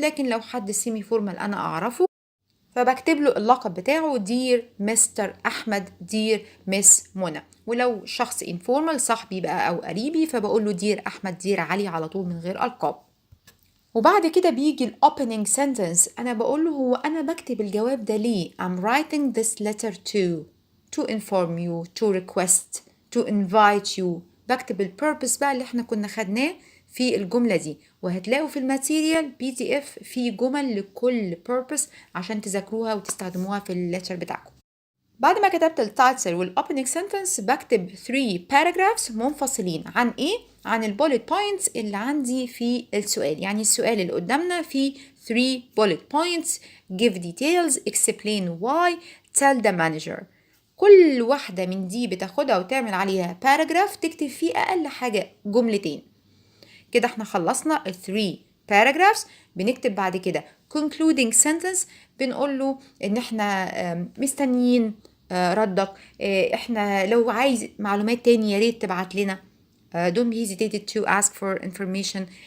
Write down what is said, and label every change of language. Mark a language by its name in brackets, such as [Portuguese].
[Arabic] لكن لو حد سيمي فورمال انا اعرفه، فبكتب له اللقب بتاعه دير مستر احمد، دير مس منى. ولو شخص انفورمال صاحبي بقى او قريبي، فبقول له دير احمد، دير علي، على طول من غير القاب. وبعد كده بيجي ال opening sentence، أنا بقول له هو أنا بكتب الجواب ده ليه. [English] I'm writing this letter to inform you, to request, to invite you. [Arabic] بكتب ال purpose بقى اللي احنا كنا خدناه في الجملة دي، وهتلاقوا في الماتيريال PDF في جمل لكل purpose عشان تذاكروها وتستخدموها في الليتر بتاعكم. بعد ما كتبت التايتل والاوبننج سنتنس، بكتب 3 paragraphs منفصلين. عن ايه؟ عن البوليت بوينتس اللي عندي في السؤال. يعني السؤال اللي قدامنا فيه 3 bullet points: [English] give details, explain why, tell the manager. [Arabic] كل واحدة من دي بتاخدها وتعمل عليها paragraph، تكتب فيه أقل حاجة جملتين. كده احنا خلصنا ال 3 paragraphs. بنكتب بعد كده concluding sentence، بنقول له ان احنا مستنيين ردك، احنا لو عايز معلومات تاني يا ريت تبعت لنا، [English] don't hesitate to ask for information.